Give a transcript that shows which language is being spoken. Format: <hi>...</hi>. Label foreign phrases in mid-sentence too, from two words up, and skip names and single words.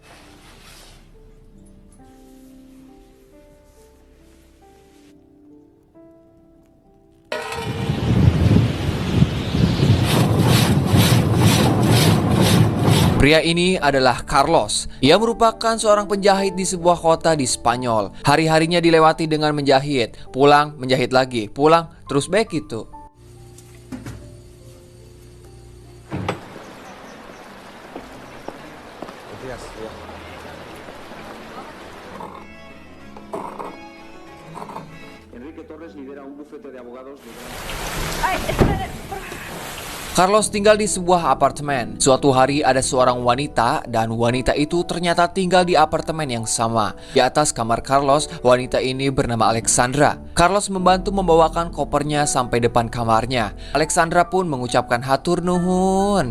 <id>Pria ini adalah Carlos. Ia merupakan seorang penjahit di sebuah kota di Spanyol. Hari-harinya dilewati dengan menjahit, pulang, menjahit lagi, pulang, terus baik itu.</id> <es>Enrique Torres lidera un bufete de abogados.</es> <id>Carlos tinggal di sebuah apartemen. Suatu hari ada seorang wanita dan wanita itu ternyata tinggal di apartemen yang sama. Di atas kamar Carlos, wanita ini bernama Alexandra. Carlos membantu membawakan kopernya sampai depan kamarnya. Alexandra pun mengucapkan</id> <su>hatur nuhun.</su>